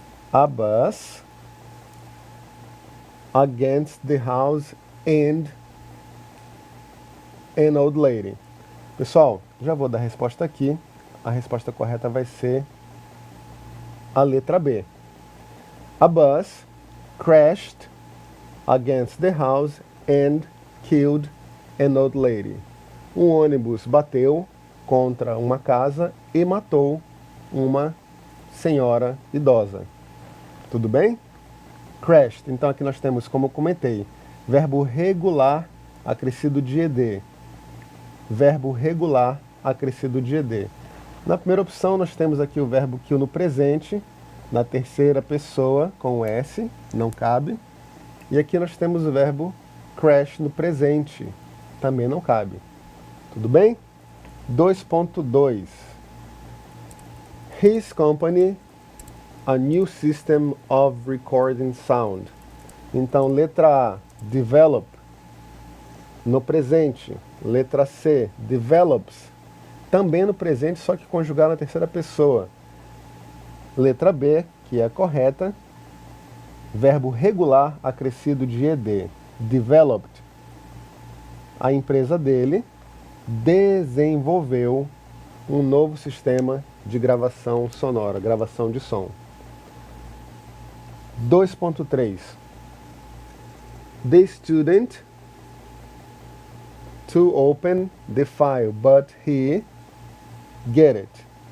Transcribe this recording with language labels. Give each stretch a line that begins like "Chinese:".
English: A bus against the house and an old lady.
Portuguese: Pessoal, já vou dar a resposta aqui. A resposta correta vai ser a letra B.
English: A bus crashed against the house and killed an old lady.
Portuguese: Um ônibus bateu contra uma casa e matou uma senhora idosa. Tudo bem? Crashed. Então aqui nós temos, como eu comentei, verbo regular acrescido de ed. Verbo regular acrescido de ed. Na primeira opção nós temos aqui o verbo kill no presente, na terceira pessoa com S, não cabe. E aqui nós temos o verbo crash no presente, também não cabe. Tudo bem? 2.2.
English: His company, a new system of recording sound.
Portuguese: Então, letra A, develop, no presente. Letra C, develops, também no presente, só que conjugar na terceira pessoa. Letra B, que é a correta, verbo regular acrescido de ed, developed. A empresa dele desenvolveu um novo sistema de gravação sonora, gravação de som. 2.3.
English: The student to open the file, but he get it.